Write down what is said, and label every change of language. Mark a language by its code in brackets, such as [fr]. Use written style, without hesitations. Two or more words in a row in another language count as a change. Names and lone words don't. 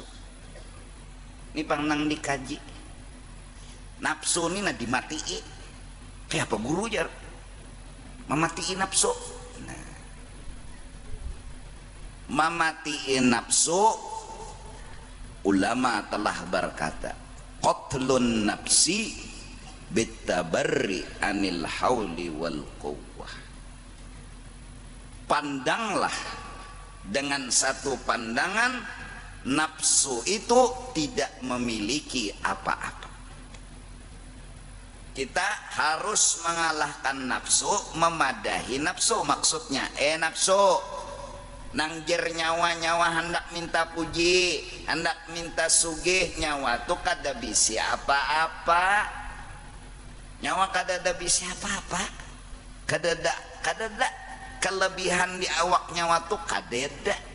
[bjn] Ini pangnang dikaji nafsu ini nah dimatii. Kayak apa guru jar mematiin nafsu? Nah, mematiin nafsu, ulama telah berkata [ar] قتل النفس بالتبري عن الحول والقوة. [bjn] Pandanglah dengan satu pandangan nafsu itu tidak memiliki apa-apa. Kita harus mengalahkan nafsu, memadahi nafsu. Maksudnya nafsu nangjer nyawa-nyawa hendak minta puji, hendak minta sugih, nyawa tuh kada bisi apa-apa. Nyawa kada ada bisi apa-apa, kada ada kelebihan di awak nyawa tuh kada ada.